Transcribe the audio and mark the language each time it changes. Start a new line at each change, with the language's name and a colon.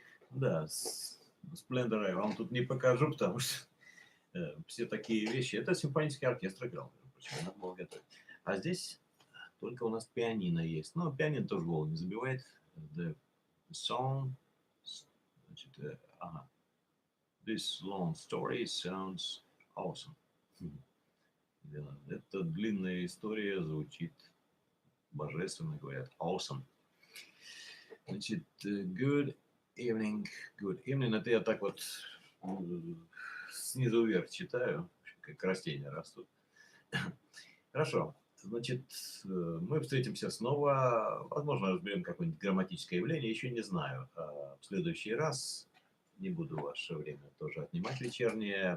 Russian: Да, Splendor я вам тут не покажу, потому что все такие вещи. Это симфонический оркестр играл, между прочим, надо было готовить. А здесь только у нас пианино есть. Но пианино тоже голову не забивает.
English: The song, значит, this long story sounds awesome.
Russian: Да, эта длинная история звучит божественно, говорят.
English: Awesome. Значит, good evening. Good evening.
Russian: Это я так вот снизу вверх читаю, как растения растут. Хорошо. Значит, мы встретимся снова. Возможно, разберем какое-нибудь грамматическое явление. Еще не знаю. В следующий раз не буду ваше время тоже отнимать вечернее.